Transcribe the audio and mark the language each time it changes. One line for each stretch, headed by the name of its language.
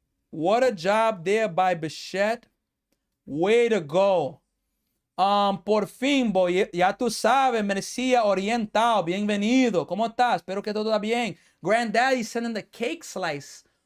English: What a job there by Bichette. Way to go.
Spanish: Por fin, boy, ya tú sabes, Merecía Oriental, bienvenido. ¿Cómo estás? Espero que todo está bien.
English: Granddaddy sending the cake slice.